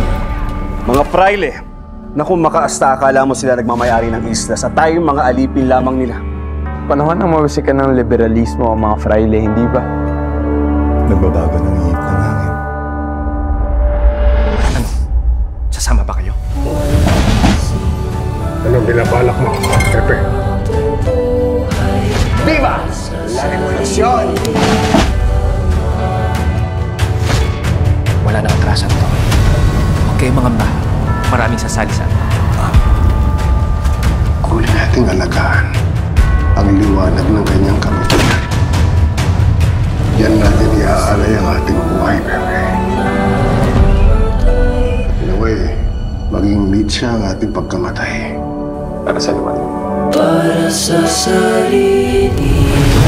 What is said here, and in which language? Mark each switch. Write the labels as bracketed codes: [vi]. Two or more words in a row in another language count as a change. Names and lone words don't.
[tl] Mga fraile na kung makaasta akala mo sila nagmamayari ng isla sa tayong mga alipin lamang nila. Panahon ng mawisikan ng liberalismo ang mga fraile, hindi ba? Nagbabago ng ihip ng hangin. Ano? Sasama ba kayo? Anong binabalak mo, Pepe? [es] Viva la revolución! [tl] Wala na atrasan to. Huwag kayong mangamba. Maraming sasali sa atin. Kunin nating alagaan ang liwanag ng kanyang kamatayan. Yan natin iaalay ang ating buhay, Pepe. [en] In a way, [tl] maging meet siya ang ating pagkamatay. Para sa liwanag. Para sa sarili